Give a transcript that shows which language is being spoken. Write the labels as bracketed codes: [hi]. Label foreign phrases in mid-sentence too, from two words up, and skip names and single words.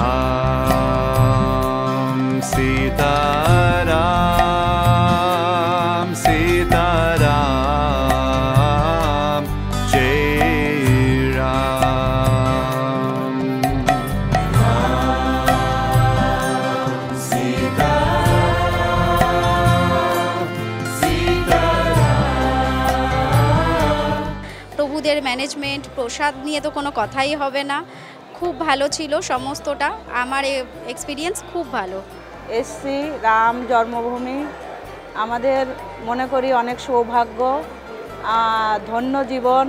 [hi] राम सीताराम, सीताराम जय राम. Ram Sitaram, Sitaram. [bn] প্রভুদের ম্যানেজমেন্ট, প্রসাদ নিয়ে তো কোনো কথাই হবে না। খুব ভালো ছিল সমস্তটা, আমার এক্সপিরিয়েন্স খুব ভালো। এসছি রাম জন্মভূমি, আমাদের মনে করি অনেক সৌভাগ্য, ধন্য জীবন।